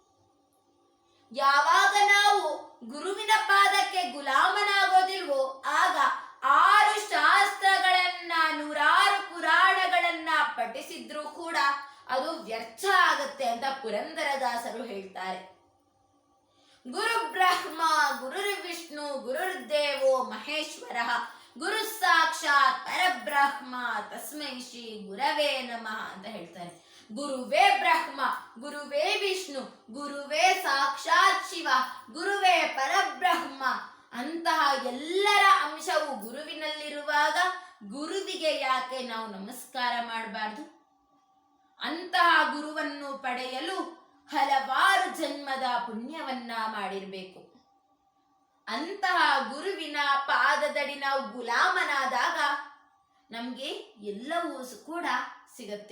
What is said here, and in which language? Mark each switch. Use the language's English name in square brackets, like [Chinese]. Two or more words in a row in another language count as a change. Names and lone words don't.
[Kannada] ಯಾವಾಗ ನಾವು ಗುರುವಿನ ಪಾದಕ್ಕೆ ಗುಲಾಮನಾಗೋದಿಲ್ವೋ ಆಗ 6 ಶಾಸ್ತ್ರಗಳನ್ನ 100 ಪುರಾಣಗಳನ್ನ ಪಠಿಸಿದ್ರೂ ಕೂಡ ಅದು ವ್ಯರ್ಥ ಆಗತ್ತೆ ಅಂತ ಪುರಂದರದಾಸರು ಹೇಳ್ತಾರೆ. [Sanskrit] ಗುರು ಬ್ರಹ್ಮ ಗುರುರ್ವಿಷ್ಣು ಗುರುರ್ದೇವೋ ಮಹೇಶ್ವರ, ಗುರು ಸಾಕ್ಷಾತ್ ಪರಬ್ರಹ್ಮ ತಸ್ಮೈ ಶ್ರೀ ಗುರವೇ ನಮಃ [Kannada] ಅಂತ ಹೇಳ್ತಾರೆ. ಗುರುವೇ ಬ್ರಹ್ಮ, ಗುರುವೇ ವಿಷ್ಣು, ಗುರುವೇ ಸಾಕ್ಷಾತ್ ಶಿವ, ಗುರುವೇ ಪರಬ್ರಹ್ಮ ಅಂತಹ ಎಲ್ಲರ ಅಂಶವು ಗುರುವಿನಲ್ಲಿರುವಾಗ ಗುರುವಿಗೆ ಯಾಕೆ ನಾವು ನಮಸ್ಕಾರ ಮಾಡಬಾರ್ದು? ಅಂತಹ ಗುರುವನ್ನು ಪಡೆಯಲು ಹಲವಾರು ಜನ್ಮದ ಪುಣ್ಯವನ್ನ ಮಾಡಿರಬೇಕು. ಅಂತಹ ಗುರುವಿನ ಪಾದದಡಿ ನಾವು ಗುಲಾಮನಾದಾಗ ನಮ್ಗೆ ಎಲ್ಲವೂ ಕೂಡ ಸಿಗತ್ತೆ.